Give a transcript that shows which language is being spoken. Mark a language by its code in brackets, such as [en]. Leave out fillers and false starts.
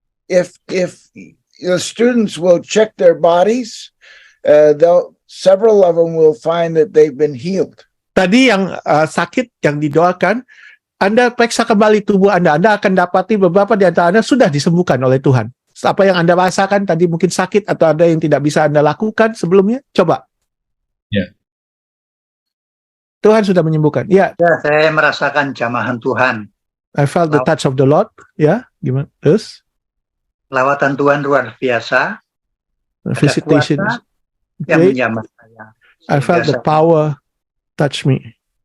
[en] If the students will check their bodies, several of them will find that they've been healed. [id] tadi yang sakit yang didoakan, Anda periksa kembali tubuh Anda akan dapati beberapa di antara Anda sudah disembuhkan oleh Tuhan. Apa yang Anda rasakan tadi mungkin sakit atau ada yang tidak bisa Anda lakukan sebelumnya, coba. Ya. Tuhan sudah menyembuhkan. Ya, Ya, saya merasakan jamahan Tuhan. [en] I felt the touch of the Lord. [id] Ya, gimana? Terus? Lawatan Tuhan luar biasa. [en] Visitation. [id] Kuasa yang [en] Great. [id] menjamah saya. [en] I felt the power touch me.